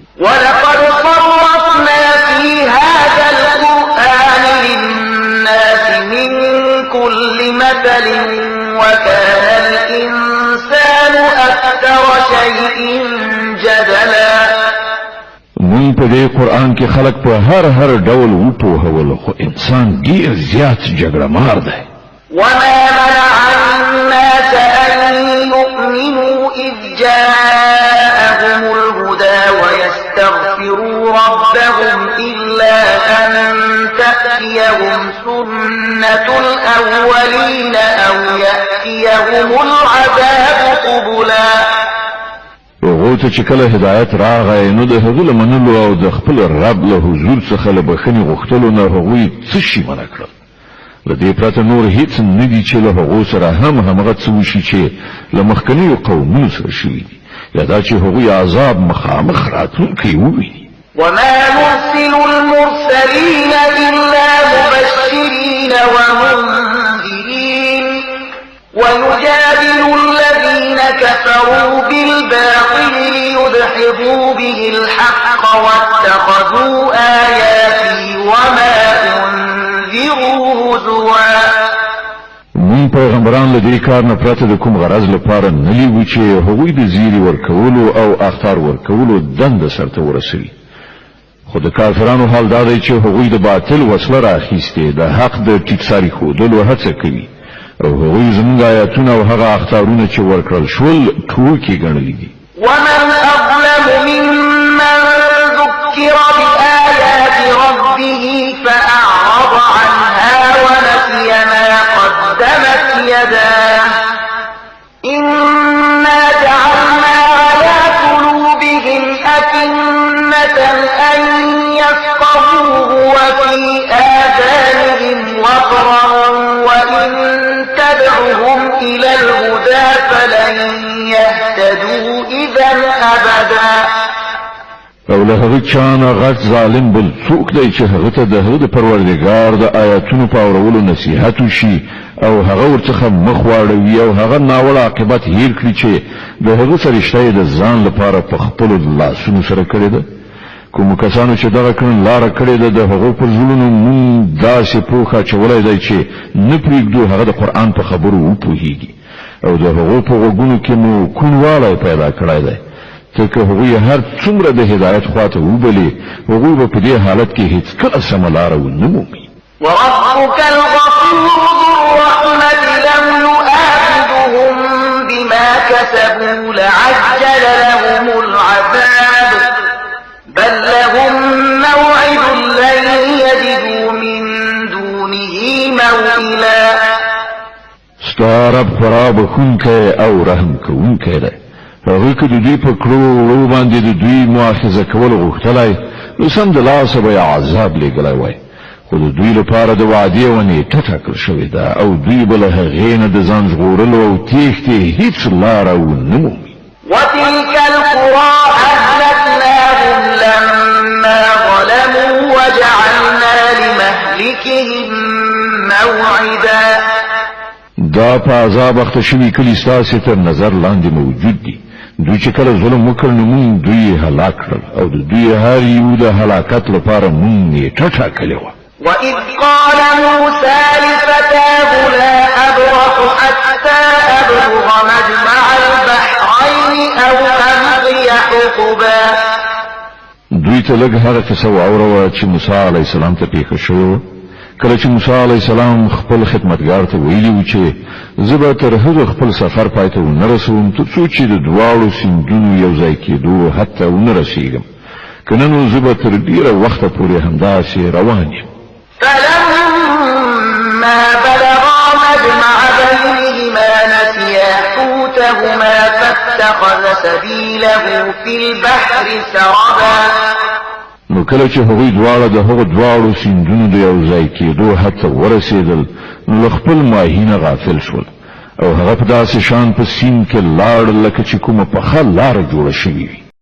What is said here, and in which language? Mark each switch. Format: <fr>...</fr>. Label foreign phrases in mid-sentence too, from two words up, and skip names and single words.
<ar>ولقد صرفنا في هذا القرآن للناس من كل مثل وكان الإنسان أكثر شيء جدلا.</ar> <ps>من په دې قرآن کې خلق په هر ډول وپوهول خو انسان ډیر زیات جګړه مار دی.</ps> <ar>وما منع الناس أن يؤمنوا إذ جاءهم الهدى ويستغفروا ربهم إلا أن تأتيهم سنة الأولين أو يأتيهم العذاب قبلا.</ar> <ps>هغه ته چې کله هدایت راغی نو د هغه لمنلو او د خپل رب له حضور څخه له بخښنې غوښتلو نه هغوی څه شي منع کړل. له دې پرته نور هیڅ نه دي چې له هغو سره همغه څه وشي چې له مخکنیو قومونو سره شوي دي یا دا چې هغوی عذاب مخامخ راتلونکی وویني.</ps> <ar>وما نرسل المرسلين إلا مبشرين ومنذرين ويجادل الذين كفروا بالباطل ليدحضوا به الحق واتخذوا آياتي وما أنذروا هزوا.</ar> <ps>مون پیغمبران له دې کار نه پرته د کوم غرض لپاره نه لیدو چې هغوی د زیری ورکولو او اخطار ورکولو دند سرته ورسوي. خو د کافرانو حال دا دی چې هغوی د باطل وسله راخیستې د حق د ټیټساري ښودلو هڅه کوي او هغوی زموږ آیاتونه او هغه اخطارونه چې ورکړل شول ټوکې ګڼلي دي.</ps> <ar>ومن أظلم ممن ذكر بآيات ربه فأعرض عنها ونسي ما قدمت يداه إنا جعلنا على قلوبهم أكنة أن يفقهوه وفي آذانهم وقرا وإن تدعهم إلى الهدى فلن يهتدوا إذا أبدا.</ar> <ps>او له هغه چانه غټ ظالم بل څوک دی چې هغه ته د هغه د پروردګار د آیاتونو په اورولو نصیحت وشي او هغه ورڅخه مخ واړوي او هغه ناوړه عاقبت هیر کړي چې د هغه سره رښتیا د ځان لپاره په خپل لاسونو سره کړی ده. کوم کسانو چې دغه کړن لار کړی ده د هغه پر زړونو مون داسې پوخه چولای دی چې نه پرېږدو هغه د قرآن په خبرو وپوهیږي او د هغه په غوږونو کې مو کوڼوالی پیدا کړی دی. ځکه هغوی هر څومره د هدایت خواته وبلي هغوی به په دې حالت کې هیڅ کله سمه لاره ونه مومي.</ps> <ar>وربك الغفور ذو الرحمة لم يؤاخذهم بما كسبوا لعجل لهم العذاب بل لهم موعد لن يجدوا من دونه موئلا.</ar> <ps>ستا رب خورا بخونکی او رحم کوونکی دی. هغه که د دوی په کړو وړو باندې د دوی مؤاخذه کول غوښتلی نو سم د لاسه به یې عذاب لیږلی وای خو د دوی لپاره د وعدې او نیټه ټاکل شوې ده او دوی به له هغې نه د ځان ژغورلو او تېښتې هیڅ لاره ونه مومي.</ps> <ar>وتلك القرى أهلكناهم لما ظلموا وجعلنا لمهلكهم موعدا.</ar> <ps>دا په عذاب اخته شوي کلي ستاسې تر نظر لاندې موجود دي. دوی چې کله ظلم وکړ نو مونږ دوی هلاک کړل او د دوی هر یو د هلاکت لپاره مونږ نیټه ټاکلې وه.</ps> <ar>وإذ قال موسى لفتاه لا أبرح حتى أبلغ مجمع البحرين أو أمضي حقبا.</ar> <ps>دوی ته لږ هغه کیسه واوروه چې موسی</ps> <ar>علیه السلام</ar> <ps>ته پیښه شوې. کله چې موسی</ps> <ar>علیه السلام</ar> <ps>خپل خدمتګار ته ویلي و چې زه به تر هغه خپل سفر پای ته ونه رسوم تر څو چې د دواړو سیندونو یو ځای کېدو حتی ونه رسېږم که نه نو زه به تر ډېره وخته پورې همداسې روان یم.</ps> <ar>فلما بلغا مجمع بينهما نسيا حوتهما فاتخذ سبيله في البحر سربا.</ar> <ps>نو کله چې هغوی دواړه د هغو دواړو سیندونو د یو ځای کېدو حتی ورسېدل نو له خپل ماهي نه غافل شول او هغه په داسې شان په سیند کې لاړ لکه چې کومه پخه لاره جوړه شوې وي.</ps>